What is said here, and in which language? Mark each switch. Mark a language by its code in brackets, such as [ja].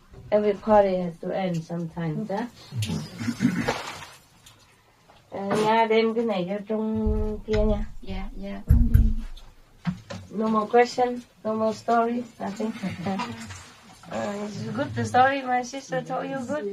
[en] Every party has to end sometimes, huh? [vi] Nha, đem cái này cho trong kia nha. Dạ. [en] No more question, no more stories, nothing. Is it good, the story my sister told you good?